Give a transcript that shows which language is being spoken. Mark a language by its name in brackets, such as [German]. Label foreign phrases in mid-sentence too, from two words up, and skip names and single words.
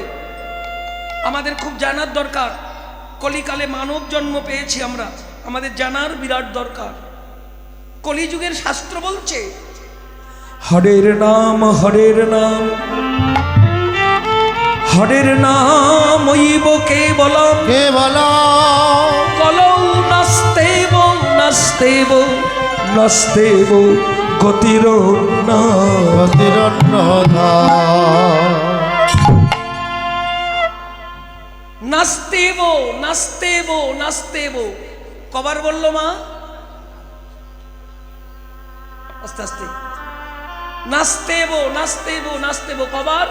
[Bangla] আমাদের খুব জানার দরকার, কলিকালে মানব জন্ম পেয়েছি আমরা, আমাদের জানার বিরাট দরকার। কলিযুগের শাস্ত্র বলছে [Sanskrit] हरेर नाम हरेर नाम हइब केवलम कलौ नास्तेव नास्तेव नास्तेव गतिर ना। नास्तेव नास्तेव नास्तेव [Bangla] কবার বললো মা? আস্তে আস্তে। [Sanskrit] नास्तेव नास्तेव नास्तेव [Bangla] কবার?